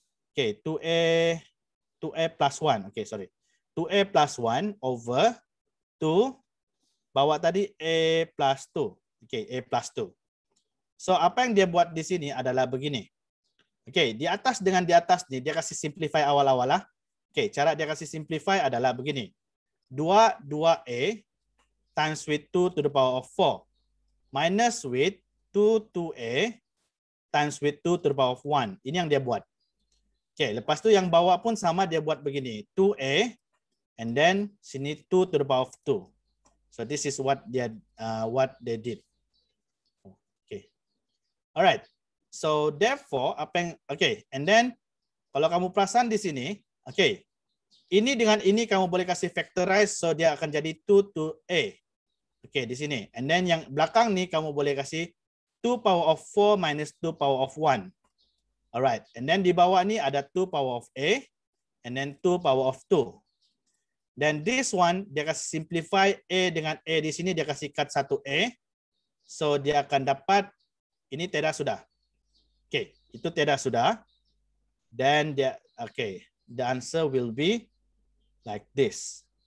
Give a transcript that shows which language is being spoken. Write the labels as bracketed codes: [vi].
[en] Okay, 2A plus 1. Okay, sorry. 2A plus 1 over 2. [ms] Bawa tadi A plus 2. Okay, A plus 2. So apa yang dia buat di sini adalah begini. Oke, di atas dengan di atas nih dia kasih simplify awal-awal lah. Oke, cara dia kasih simplify adalah begini. [en] 2A times with 2 to the power of 4 minus with 2A times with 2 to the power of 1. [ms] Ini yang dia buat. Oke, lepas tu yang bawah pun sama dia buat begini. 2A and then sini 2 [en] to the power of 2. So this is what they did. Alright, so therefore [ms] apa yang and then kalau kamu perasan di sini, ini dengan ini kamu boleh kasih factorize, so dia akan jadi 2 to A. Di sini. [en] And then [ms] yang belakang nih kamu boleh kasih 2 power of 4 minus 2 power of 1. Alright, and then di bawah ini ada 2 power of A and then 2 power of 2. [en] Then this one [ms] dia kasih simplify A dengan A di sini dia kasih cut 1A. So dia akan dapat ini tidak sudah. Itu tidak sudah. [en] Then [ms] dia [en] the answer will be like this.